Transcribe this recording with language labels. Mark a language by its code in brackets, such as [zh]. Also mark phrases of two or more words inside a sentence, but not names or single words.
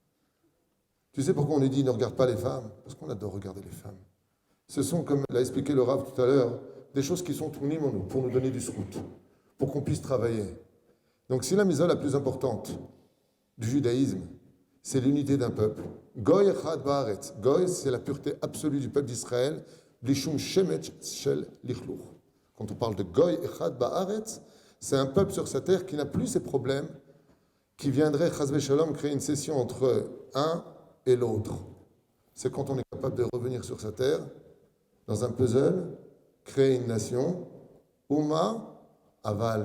[fr] Tu sais pourquoi on nous dit ne regarde pas les femmes? Parce qu'on adore regarder les femmes. Ce sont, comme l'a expliqué le Rav tout à l'heure, des choses qui sont tournées en nous, pour nous donner du srout, pour qu'on puisse travailler. Donc si la mitzvah la plus importante du judaïsme, c'est l'unité d'un peuple. [he] גוי אחד בארץ. [fr] Goy, c'est la pureté absolue du peuple d'Israël. [he] בלי שום שמץ של לכלוך. [fr] Quand on parle de [he] גוי אחד בארץ, [fr] c'est un peuple sur sa terre qui n'a plus ces problèmes, qui viendrait, [he] חס ושלום, [fr] créer une session entre un et l'autre. C'est quand on est capable de revenir sur sa terre, dans un puzzle, créer une nation, [he] אומה, אבל.